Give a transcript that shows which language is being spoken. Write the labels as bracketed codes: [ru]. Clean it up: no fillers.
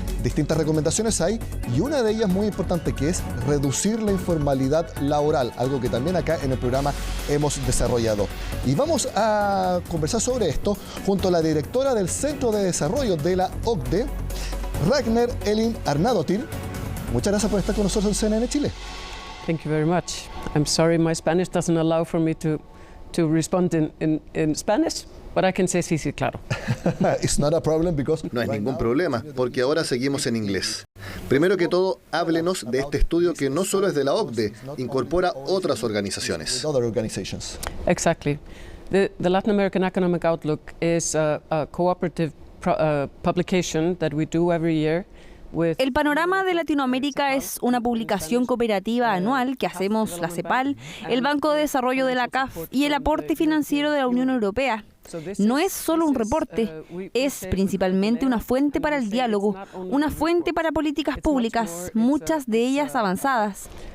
[es] Distintas recomendaciones hay y una de ellas muy importante, que es reducir la informalidad laboral, algo que también acá en el programa hemos desarrollado. Y vamos a conversar sobre esto junto a la directora del Centro de Desarrollo de la OCDE, Ragnar Elin Arnadóttir. Muchas gracias por estar con nosotros en CNN Chile. [en] Thank you very much. I'm sorry my Spanish doesn't allow for me to respond in Spanish, But I can say [es] sí, claro. [en] It's not a problem because [es] no es ningún problema, porque ahora seguimos en inglés. Primero que todo, háblenos de este estudio que no solo es de la OCDE, incorpora otras organizaciones. [en] Exactly. The Latin American Economic Outlook is a cooperative publication that we do every year. [es] El Panorama de Latinoamérica es una publicación cooperativa anual que hacemos la CEPAL, el Banco de Desarrollo de la CAF y el aporte financiero de la Unión Europea. No es solo un reporte, es principalmente una fuente para el diálogo, una fuente para políticas públicas, muchas de ellas avanzadas.